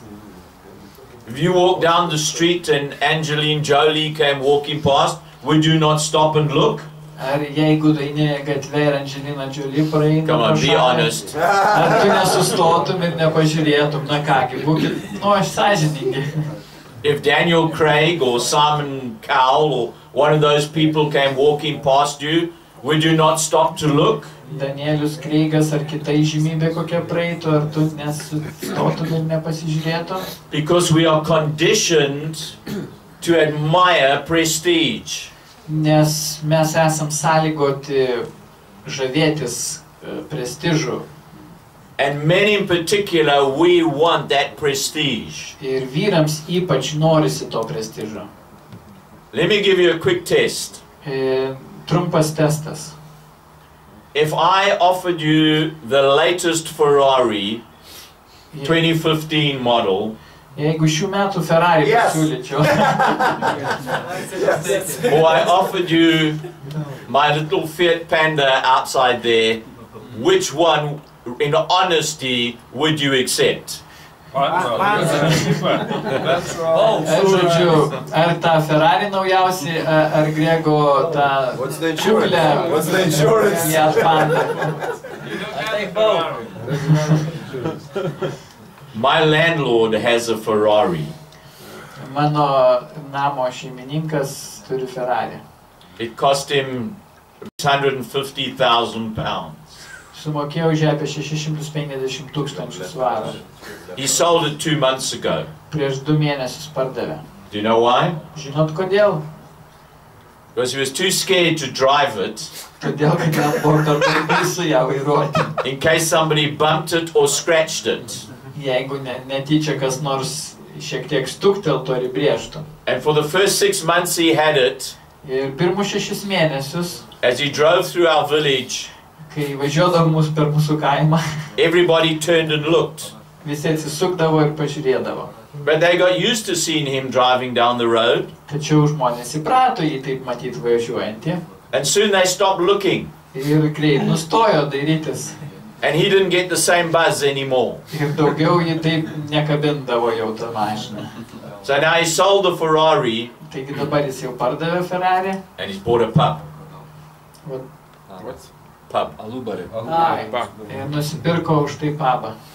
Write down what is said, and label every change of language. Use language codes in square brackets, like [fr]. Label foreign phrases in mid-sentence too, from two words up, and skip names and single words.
[en] If you walk down the street and Angelina Jolie came walking past, would you not stop and look? [lt] Ar jeigu eini gatve ir Angelina Jolie praeina [en] Come on, [lt] pro [en] be [lt] šalį, [en] honest. [lt] ar tu nesustotum ir nepažiūrėtum? Na kągi, būkit, sąžiningi. [en] If Daniel Craig or Simon Cowell or one of those people came walking past you, would you not stop to look? [lt] Danielius Kreigas ar kita įžymybė kokia praeitų, ar tu nesustotum ir nepasižiūrėtum? [en] Because we are conditioned to admire prestige. [lt] Nes mes esam sąlygoti žavėtis prestižu. [en] And men in particular, we want that prestige. [lt] Ir vyrams ypač norisi to prestižo. [en] Let me give you a quick test. [lt] Trumpas testas. [en] If I offered you the latest Ferrari 2015 model, [lt] Jeigu šių metų Ferrari pasiūlyčiau, [en] or I offered you my little Fiat Panda outside there, which one, in honesty, would you accept? [lt] žodžiu, ar tą Ferrari naujausią, ar Grego tą kuklę Fiat Panda. [en] My landlord has a Ferrari. [lt] Mano namo šeimininkas turi Ferrari. [en] It cost him £150,000. [lt] Sumokėjau už ją apie 650 svarų. [en] He sold it 2 months ago. [lt] Prieš 2 mėnesius pardavė. [en] Do you know why? [lt] Žinot kodėl? [en] Because he was too scared to drive it [lt] Todėl, kad jam buvo per baisu ją vairuoti. [en] in case somebody bumped it or scratched it. [lt] Jeigu netyčia kas nors šiek tiek stukteltų ar įbrėžtų. [en] And for the first 6 months he had it, [lt] Ir pirmus 6 mėnesius, [en] as he drove through our village, [lt] kai važiuodavo mus per mūsų kaimą, [en] everybody turned and looked. [lt] visi atsisukdavo ir pažiūrėdavo. [en] But they got used to seeing him driving down the road, [lt] Tačiau žmonės įprato jį taip matyti važiuojantį [en] and soon they stopped looking, [lt] ir greit nustojo dairytis. [en] and he didn't get the same buzz anymore. [lt] Ir daugiau jį taip nekabindavo jau tą mašiną. [en] So now he sold the Ferrari [lt] Taigi dabar jis jau pardavė Ferrari. [en] and he's bought a pub. [lt] Vat, Pub. Alubarį. ai, ir nusipirko už tai pabą.